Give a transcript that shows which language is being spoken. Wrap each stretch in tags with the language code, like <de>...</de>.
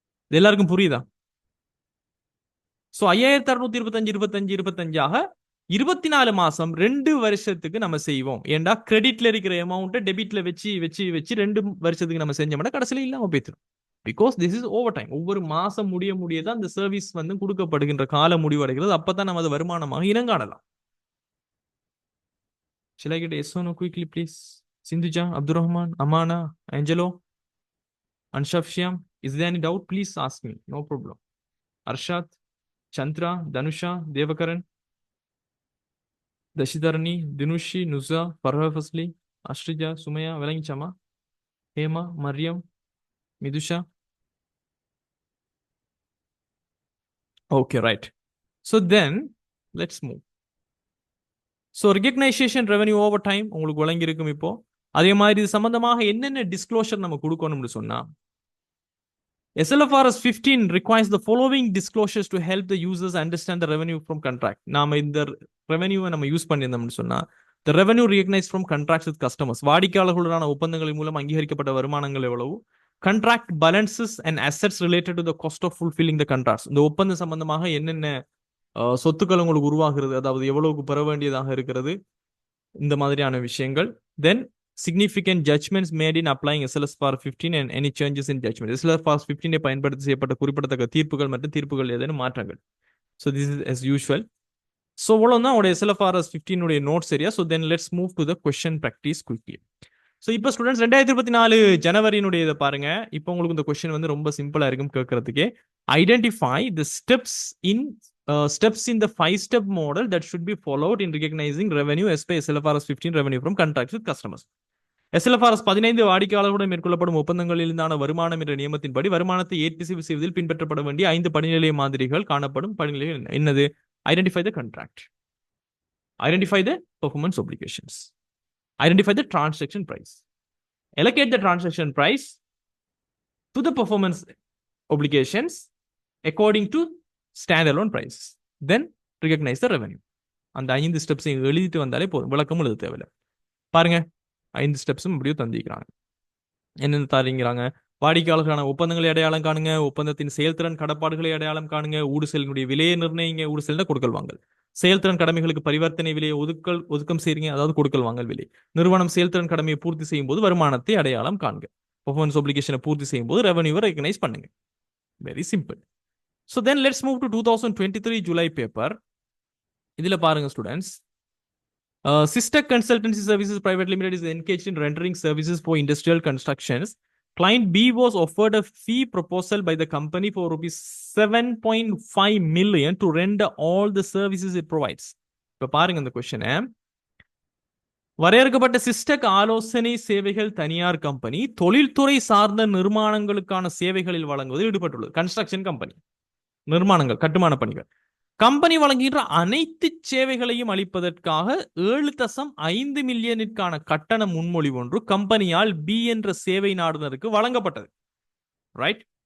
<ta>இது எல்லாருக்கும் புரியுதா? சோ 5,625 24 மாசம் 2 வருஷத்துக்கு நம்ம செய்வோம். ஏண்டா கிரெடிட்ல இருக்கிற அமௌண்ட் டெபிட்ல வச்சு 2 வருஷத்துக்கு நம்ம செஞ்சோம்னா கடைசியில இல்லாம போயிடும். Because this is over time. ஒவ்வொரு மாசம் முடியதான் அந்த சர்வீஸ் கொடுக்கப்படுகின்ற கால முடிவடைகிறது. அப்பதான் நம்ம அது வருமானமாக இனங்காணலாம்.</ta> <en>Shall I get yes or no quickly, please? Sindhuja, Abdurrahman, Amana, Angelo, Anshaf Shyam. Is there any doubt? Please ask me. No problem. Arshad, Chandra, Danusha, Devakaran, Dashidarani, Dinushi, Nuza, Farha Fasli, Ashrija, Sumaya, Velangichama, Hema, Mariam, Midusha. Okay, right. So then, let's move. So recognition revenue over time</en> <ta>உங்களுக்கு வழங்கி இருக்கும். இப்போ அதே மாதிரி இது சம்பந்தமாக என்னென்ன disclosure நம்ம கொடுக்கணும்னு சொன்னா,</ta> <en>SLFRS 15 requires the following disclosures to help the users understand the revenue from contract.</en> <ta>நாம இந்த ரெவென்யூவை நம்ம யூஸ் பண்ணியிருந்தோம்னு சொன்னா,</ta> <en>the revenue recognized from contracts with customers,</en> <ta>வாடிக்கையாளர்களுடனான ஒப்பந்தங்களின் மூலம் அங்கீகரிக்கப்பட்ட வருமானங்கள் எவ்வளவு,</ta> <en>contract balances and assets related to the cost of fulfilling the contracts,</en> <ta>இந்த ஒப்பந்த சம்பந்தமாக என்னென்ன சொத்துக்கள் உங்களுக்கு உருவாகிறது, அதாவது எவ்வளவுக்கு பெற வேண்டியதாக இருக்கிறது, இந்த மாதிரியான விஷயங்கள்.</ta> <en>Then significant judgments made in applying SLFRS 15 and any changes in judgment.</en> <ta>SLFRS 15 பயன்படுத்தி செய்யப்பட்ட குறிப்பிடத்தக்க தீர்ப்புகள் மற்றும் தீர்ப்புகள் ஏதேனும் மாற்றங்கள்.</ta> <en>So this is as usual. So</en> <ta>இவ்வளவுதான் உடைய</ta> <en>SLFRS 15 உடைய notes area. So then let's move to the question practice quickly.</en> <ta>So இப்போ ஸ்டூடெண்ட்ஸ் 2024 ஜனவரியினுடைய இதை பாருங்க. இப்போ உங்களுக்கு இந்த கொஸ்டின் ரொம்ப சிம்பிளா இருக்கும் கேட்கறதுக்கே.</ta> <en>Identify the steps in the 5-step model that should be followed in recognizing revenue as per SLFRS 15 revenue from contracts with customers.</en> <ta>SLFRS 15 வாடிக்கையாளர்களுடன் மேற்கொள்ளப்படும் ஒப்பந்தங்களில் இருந்தான வருமானம் என்ற நியமத்தின்படி வருமானத்தை ஏற்பு செய்வதில் பின்பற்றப்பட வேண்டிய 5 படிநிலை மாதிரிகள் காணப்படும். படிநிலைகள் என்னது?</ta> <en>Identify the contract, identify the performance obligations, identify the transaction price, allocate the transaction price to the performance obligations according to standalone price, then recognize the revenue.</en> <ta>அந்த 5 ஸ்டெப்ஸ் எழுதிட்டு வந்தாலே போதும், விளக்கம் எழுத தேவையில்லை. பாருங்க, 5 ஸ்டெப்ஸும் இப்படியும் தந்திக்கிறாங்க. என்னென்ன தரீங்கிறாங்க? வாடிக்கையாளர்களான ஒப்பந்தங்களை அடையாளம் காணுங்க, ஒப்பந்தத்தின் செயல்திறன் கடப்பாடுகளை அடையாளம் காணுங்க, ஊடுசெலினுடைய விலையை நிர்ணயிங்க, ஊடுசெல்னா கொடுக்கல் வாங்கல், செயல்திறன் கடமைகளுக்கு பரிவர்த்தனை விலையை ஒதுக்கம் செய்றீங்க, அதாவது கொடுக்கல் வாங்கல் விலை, நிறுவனம் செயல்திறன் கடமையை பூர்த்தி செய்யும் போது வருமானத்தை அடையாளம் காண்க, பெர்ஃபார்மன்ஸ் ஒப்ளிகேஷனை பூர்த்தி செய்யும் போது ரெவன்யூவை ரெகனைஸ் பண்ணுங்க.</ta> <en>Very simple. So then let's move to 2023 July paper.</en> <ta>இதுல பாருங்க students,</ta> <en>Systech Consultancy Services Private Limited is engaged in rendering services for industrial constructions. Client B was offered a fee proposal by the company for rupees 7.5 million to render all the services it provides.</en> <ta>இப்ப பாருங்க இந்த question. வரையறுக்கப்பட்ட சிஸ்டெக் ஆலோசனை சேவைகள் தனியார் company தொழில்துறை சார்ந்த நிர்மாணங்களுக்கான சேவைகளில் வழங்குவதில் ஈடுபட்டுள்ளது. கன்ஸ்ட்ரக்ஷன் கம்பெனி, நிர்மாணங்கள், கட்டுமான பணிகள். கம்பெனி வழங்குகின்ற அனைத்து சேவைகளையும் அளிப்பதற்காக 7.5 மில்லியனுக்கான கட்டண முன்மொழிவு ஒன்று கம்பெனியால் பி என்ற சேவை நாடுனருக்கு வழங்கப்பட்டது. ரைட்?</ta>